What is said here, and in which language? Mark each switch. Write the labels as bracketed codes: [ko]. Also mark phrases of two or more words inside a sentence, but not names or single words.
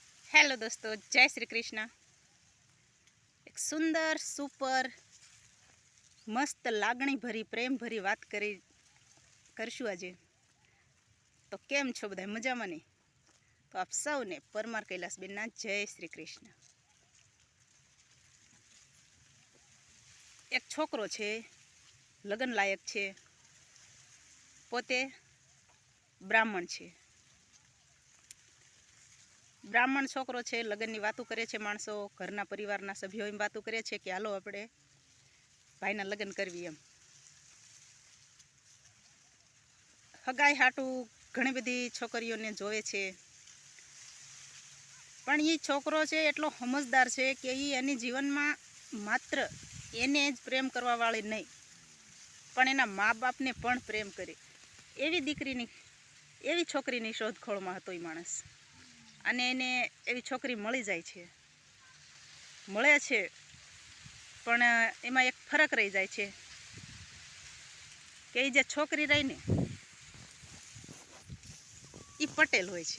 [gu] હેલો દોસ્તોં, જય શ્રી કૃષ્ણ। એક સુંદર સુપર મસ્ત લાગણી ભરી પ્રેમ ભરી બાત કરશુ આજ। તો કેમ છો બધાય મજામાં ને? તો આપ સૌને પરમાર કૈલાસબેનના જય શ્રી કૃષ્ણ। એક છોકરો છે, લગ્ન લાયક છે, પોતે બ્રાહ્મણ છે। બ્રાહ્મણ છોકરો છે, લગ્નની વાતો કરે છે। માણસો ઘરના પરિવારના સભ્યો એમ વાતો કરે છે કે હાલો આપણે ભાઈના લગ્ન કરવી એમ। હગાઈ હાટૂ ઘણી બધી છોકરીઓને જોવે છે, પણ યે છોકરો છે એટલો સમજદાર છે કે ઈ એની જીવનમાં માત્ર એને જ પ્રેમ કરવા વાળી નહીં, પણ એના મા બાપને પણ પ્રેમ કરે એવી દીકરીની એવી છોકરીની શોધખોળમાં હતો ઈ માણસ। અને એને એવી છોકરી મળી જાય છે, મળે છે, પણ એમાં એક ફરક રહી જાય છે કે એ જે છોકરી રહી ને એ પટેલ હોય છે।